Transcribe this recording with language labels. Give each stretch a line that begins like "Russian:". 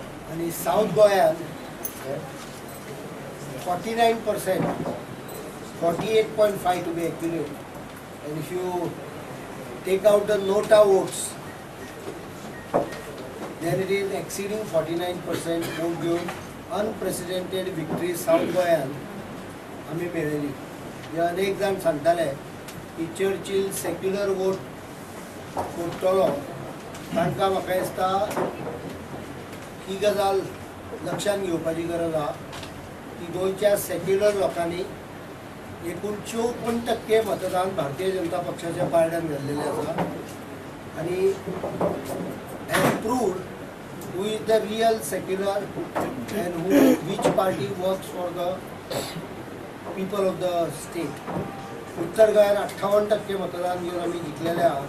English: And in South Goa, 49%, 48.5 to be accurate. And if you take out the nota votes, then it is exceeding 49% vote given. Unprecedented victory South Goan
Goan Konkani: आम्ही मेळयली. हे अनेक जाण सांगताले की Churchill secular vote करतलो, तांकां म्हाका दिसता ही गजाल लक्षात घेवपाची गरज आहा की गोंयच्या सेक्युलर लोकांनी एकूण 54% मतदान भारतीय जनता पक्षाच्या पारड्यान घाल्लेलें आसा. आणि
English: has proved who is the real secular and which party works for the people of the state.
Goan Konkani: उत्तर गोंयांत 58% मतदान घेवन आमी जिखलेले आहा.